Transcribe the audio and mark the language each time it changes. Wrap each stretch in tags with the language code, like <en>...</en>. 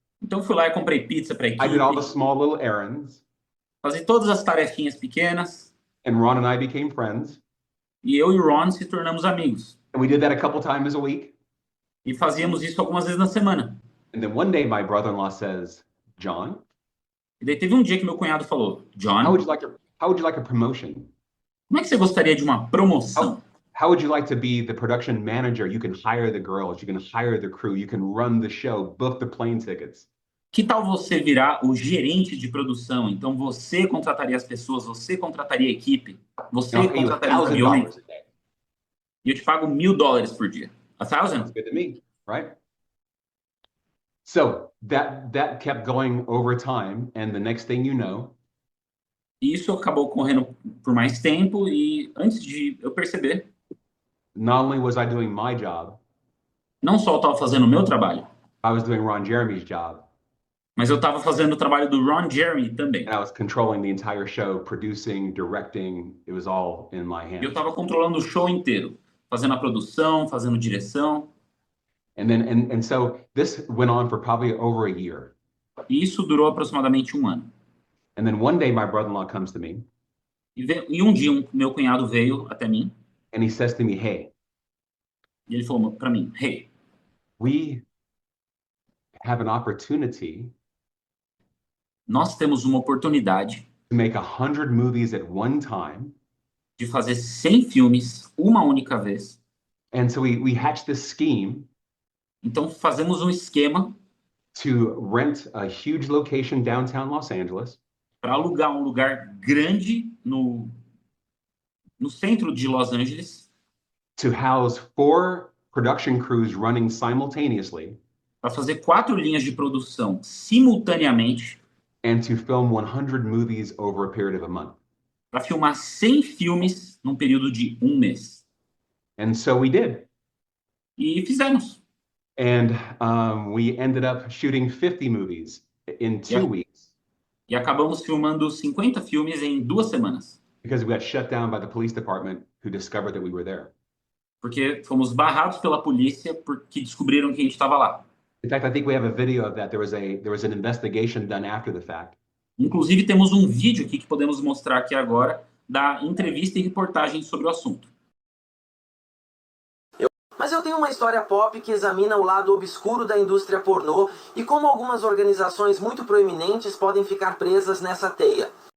<pt>Então eu fui lá e comprei pizza para a</pt> <en>I did all the</en> <pt>equipe,</pt> <en>small little errands,</en> <pt>fazia todas as tarefinhas pequenas</pt> <en>and Ron and I became friends.</en> <pt>e eu e o Ron se tornamos amigos.</pt> <en>And we did that a couple times a week.</en> <pt>E fazíamos isso algumas vezes na semana.</pt> <en>And then one day my brother-in-law says, "John,</en> <pt>E daí teve um dia que meu cunhado falou, John,</pt> <en>how would you like a promotion?</en> <pt>como é que você gostaria de uma promoção?</pt> <en>How would you like to be the production manager? You can hire the girls, you can hire the crew, you can run the show, book the plane tickets."</en> <pt>Que tal você virar o gerente de produção? Então você contrataria as pessoas, você contrataria a equipe, você</pt> <en>And I'll pay you</en> <pt>contrataria os aviões</pt> <en>$1,000 a day.</en> <pt>e eu te pago $1.000 por dia.</pt> <en>Sounds $1,000? good to me, right? So that kept going over time, and the next thing you know,</en> <pt>E isso acabou correndo por mais tempo e antes de eu perceber,</pt> <en>not only was I doing my job,</en> <pt>não só eu estava fazendo o meu trabalho,</pt> <en>I was doing Ron Jeremy's job,</en> <pt>mas eu estava fazendo o trabalho do Ron Jeremy também.</pt> <en>and I was controlling the entire show, producing, directing. It was all in my</en> <pt>E eu</pt> <en>hands.</en> <pt>estava controlando o show inteiro, fazendo a produção, fazendo direção.</pt> <en>And so this went on for probably over a year.</en> <pt>E isso durou aproximadamente um ano.</pt> <en>And then one day my brother-in-law comes to me</en> <pt>E um dia meu cunhado veio até mim</pt> <en>and he says to me, "Hey,</en> <pt>e ele falou para mim, hey,</pt> <en>we have an opportunity</en> <pt>nós temos uma oportunidade</pt> <en>to make 100 movies at one time."</en> <pt>de fazer 100 filmes uma única vez.</pt> <en>And so we hatched this scheme</en> <pt>Então fazemos um esquema</pt> <en>to rent a huge location downtown Los Angeles,</en> <pt>para alugar um lugar grande no no centro de Los Angeles</pt> <en>to house 4 production crews running simultaneously</en> <pt>para fazer 4 linhas de produção simultaneamente</pt> <en>and to film 100 movies over a period of a month.</en> <pt>para filmar 100 filmes num período de um mês.</pt> <en>And so we did.</en> <pt>E fizemos.</pt> <en>And we ended up shooting 50 movies in 2 weeks</en> <pt>E acabamos filmando 50 filmes em 2 semanas.</pt> <en>because we got shut down by the police department who discovered that we were there.</en> <pt>Porque fomos barrados pela polícia porque descobriram que a gente estava lá.</pt> <en>In fact, I think we have a video of that. There was an investigation done after the fact.</en> <pt>Inclusive, temos um vídeo aqui que podemos mostrar aqui agora da entrevista e reportagem sobre o assunto. Mas eu tenho uma história pop que examina o lado obscuro da indústria pornô e como algumas organizações muito proeminentes podem ficar presas nessa teia.</pt>